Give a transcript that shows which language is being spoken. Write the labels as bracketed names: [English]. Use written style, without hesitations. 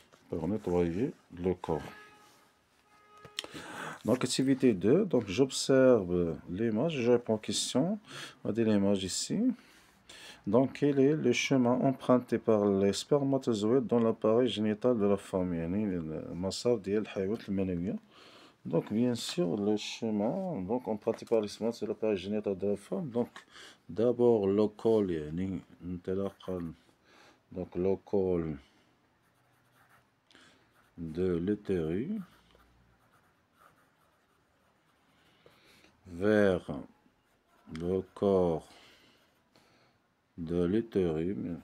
[French] Pour nettoyer le corps. Donc, activité 2. Donc, j'observe l'image, je réponds aux questions. On va dire l'image ici. Donc, quel est le chemin emprunté par les spermatozoïdes dans l'appareil génital de la femme? [Arabic] يعني المسار ديال الحيوانات المنوية. [French] Donc, bien sûr, le chemin donc emprunté par les spermatozoïdes c'est l'appareil génital de la femme. Donc, d'abord le col [Arabic] يعني انطلاقا [French] donc le col de l'utérus vers le corps de l'utérus.